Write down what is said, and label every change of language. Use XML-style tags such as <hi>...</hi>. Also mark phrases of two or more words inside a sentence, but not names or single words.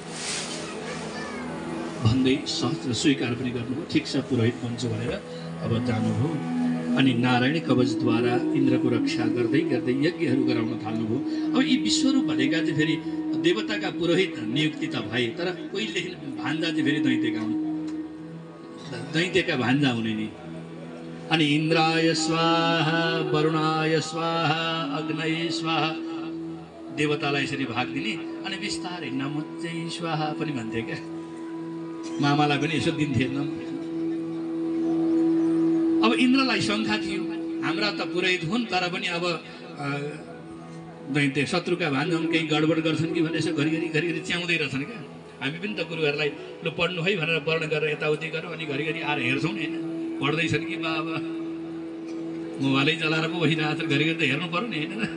<ne>भन्दै सहज स्वीकार पनि गर्नुभयो ठिक छ पुरोहित बन्छु भनेर अब जानुभयो अनि नारायणी कवचद्वारा इन्द्रको रक्षा गर्दै गर्दै यज्ञहरू गराउन थाल्नुभयो अब यी विश्वरूप भनेका चाहिँ फेरि देवताका पुरोहित नियुक्ति त भए तर कहिलेदेखि भान्जा चाहिँ फेरि दैत्यका भान्जा हुने नि अनि</ne> <sa>इन्द्राय स्वाहा वरुणाय स्वाहा अग्नय स्वाहा</sa> <ne>देवतालाई यसरी भाग दिने अनि बिस्तारै</ne> <sa>नमोच्चै स्वाहा</sa> <ne>पनि भन्थे क्या मामालाई पनि यसो दिन्थेन अब इन्द्रलाई शङ्का थियो हाम्रा त पुरोहित हुन् तर पनि अब दैत्य शत्रुका भान्जा हुन् केही गडबड गर्छन् कि भनेर यसो घरिघरि च्याउँदै रहेछन् क्या हामी पनि त गुरुहरूलाई लु पढ्नु है भनेर वर्ण गरेर यताउति गरौँ अनि घरिघरि आएर हेर्छौँ नि होइन पढ्दैछन् कि बा अब मोबाइलै चलाएर पो बसिरहेको छ घरिघरि त हेर्नु पऱ्यो नि होइन</ne>